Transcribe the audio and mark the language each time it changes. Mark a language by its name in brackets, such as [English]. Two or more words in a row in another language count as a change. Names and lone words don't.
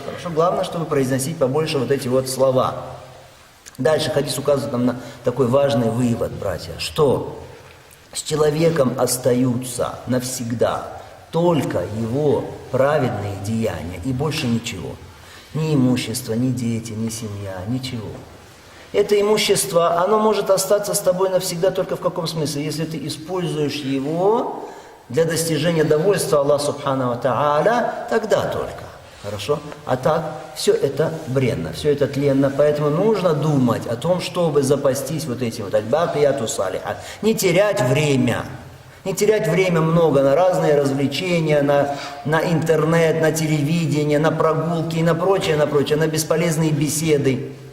[Russian] Хорошо, главное, чтобы произносить побольше вот эти вот слова. Дальше хадис указывает нам на такой важный вывод, братья, что с человеком остаются навсегда только его праведные деяния и больше ничего. Ни имущество, ни дети, ни семья, ничего. Это имущество, оно может остаться с тобой навсегда только в каком смысле? Если ты используешь его для достижения довольства Аллаха [Arabic] سبحانه وتعالى, [Russian] тогда только. Хорошо? А так, все это бренно, все это тленно, поэтому нужно думать о том, чтобы запастись вот этим вот [Arabic] الباقيات الصالحات. [Russian] Не терять время. Не терять время много на разные развлечения, на интернет, на телевидение, на прогулки и на прочее, на бесполезные беседы.